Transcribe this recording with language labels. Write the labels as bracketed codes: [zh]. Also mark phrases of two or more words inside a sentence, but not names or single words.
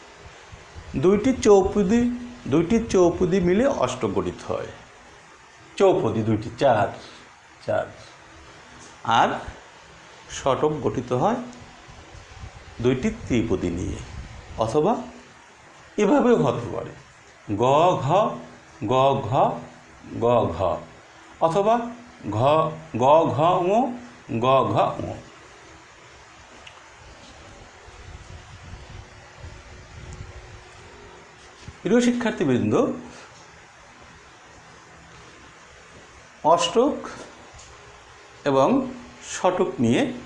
[bn] দুইটি চৌপদী মিলে অষ্টক গঠিত হয়। চৌপদী দুইটি 4 4। আর ষটক গঠিত হয় দুইটি ত্রিপদী নিয়ে, অথবা এভাবেও হতে পারে গ ঘ গ ঘ গ ঘ অথবা ঘ গ ঘ ঙ গ ঘ ঙ। প্রিয় শিক্ষার্থীবৃন্দ, অষ্টক এবং ষটক নিয়ে